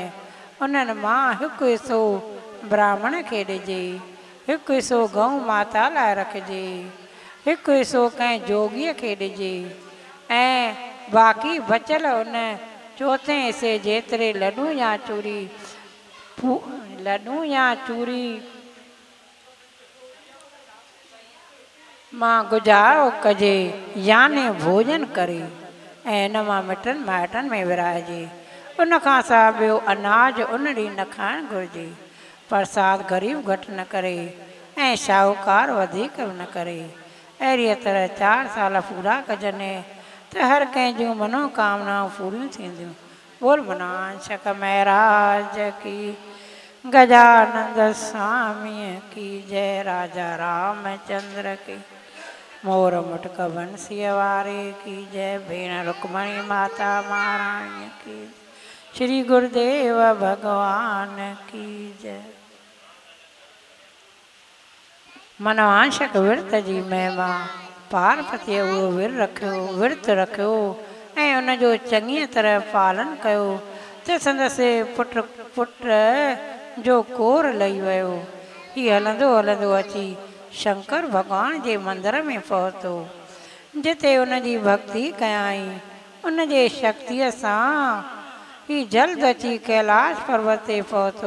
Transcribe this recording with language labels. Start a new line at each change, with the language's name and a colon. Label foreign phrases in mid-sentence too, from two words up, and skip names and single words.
Sindhi: उन्हनि मां हिकु हिसो ब्राह्मण खे ॾिजे, हिकु हिसो गऊ माता लाइ रखिजे, हिकु हिसो कंहिं जोगीअ खे ॾिजे ऐं बाक़ी बचियल उन चोथें हिसे जेतिरे लॾूं या चूरी मां गुजारो कजे याने भोजन करे ऐं इन मां मिटनि माइटनि में विराइजे। उन खां सवाइ ॿियो अनाज उन ॾींहुं न खाइणु घुरिजे। प्रसाद ग़रीब घटि न करे ऐं शाहूकार वधीक बि न करे। अहिड़ीअ तरह 4 साल पूरा कजनि त हर कंहिं जूं मनोकामनाऊं पूरियूं थींदियूं।
Hindi: बोल मनांशक महाराज की, गजानंद स्वामीअ की जय, राजा रामचंद्र की, मोर मुटक बंसीअ वारे की जय, भेण रुक्मणी माता महाराणी की, श्री गुरुदेव भगवान की जय।
Sindhi: मनवांशक विर्त जी महिमा। पार्वतीअ उहो विर्त रखियो ऐं उनजो चङीअ तरह पालन कयो त संदसि पुट जो कोर लही वियो। हीउ हलंदो हलंदो अची शंकर भॻवान जे मंदर में पहुतो। जिते उनजी भक्ति कयाई उन जे शक्तिअ सां ही जल्द अची कैलाश पर्वत ते पहुतो।